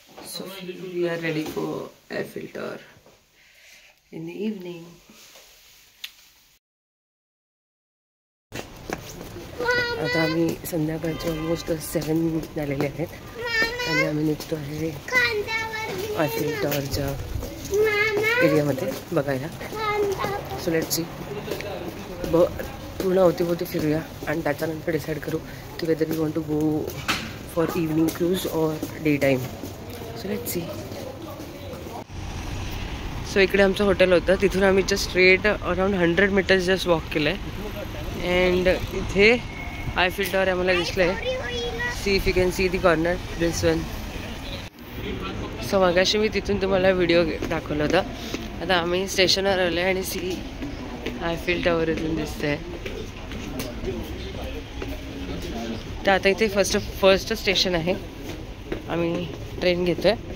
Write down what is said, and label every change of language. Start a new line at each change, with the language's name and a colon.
English: So we are ready for Eiffel Tower in the evening.
Marathi: आता आम्ही संध्याकाळचे almost 7 झालेले आहेत आणि आम्ही निघतो आहे आयफेल टॉवरच्या एरियामध्ये बघायला.
English: so let's see,
Marathi: पूर्ण अवतीभोवती फिरूया आणि त्याच्यानंतर डिसाईड करू की
English: Whether we want to go for evening cruise or day time.
Marathi: So let's see. So इकडे आमचं हॉटेल होतं, तिथून आम्ही just straight around 100 meters just walk केलं आहे. अँड इथे आयफेल टॉवर आम्हाला दिसलं आहे.
English: See if you can see the corner this one.
Marathi: So मगाशी मी तिथून तुम्हाला व्हिडिओ दाखवला होता. आता आम्ही स्टेशनवर आलो आहे आणि सी आयफेल टॉवर इथून दिसतं आहे. तर आता इथे फर्स्ट स्टेशन आहे, आम्ही ट्रेन घेतोय.